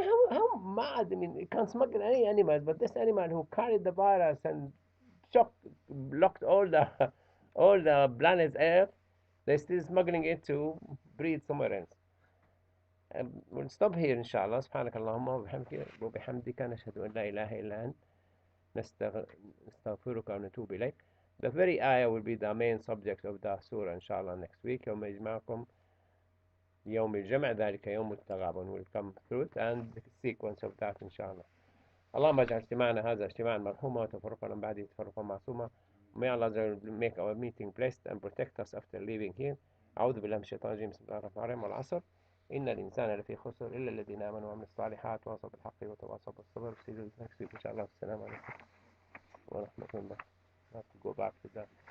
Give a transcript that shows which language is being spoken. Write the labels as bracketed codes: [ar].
[en] How mad? I mean, you can't smuggle any animals, but this animal who carried the virus and blocked all the planet's Earth, they're still smuggling it to breed somewhere else. We'll stop here, inshallah. [ar] سبحانك اللهم وبحمدك نشهد أن لا إله إلا أنت نستغفرك ونتوب إليك. [en] The very ayah will be the main subject of the surah, inshallah, next week. [ar] يوم يجمعكم يوم الجمع ذلك يوم التغابن. [en] We'll come through it and the sequence of that, inshallah. [ar] اللهم اجعل اجتماعنا هذا اجتماعا مرحوما وتفرقنا من بعده تفرقا معصوما. [en] May Allah make our meeting blessed and protect us after leaving here. [ar] أعوذ بالله من الشيطان الرجيم. بسم الله الرحمن الرحيم. والعصر إن الإنسان لفي خسر إلا الذين آمنوا وعملوا الصالحات وتواصوا بالحق وتواصوا بالصبر. [en] See you next week, inshallah. [ar] السلام عليكم ورحمة الله. [en] I have to go back to that.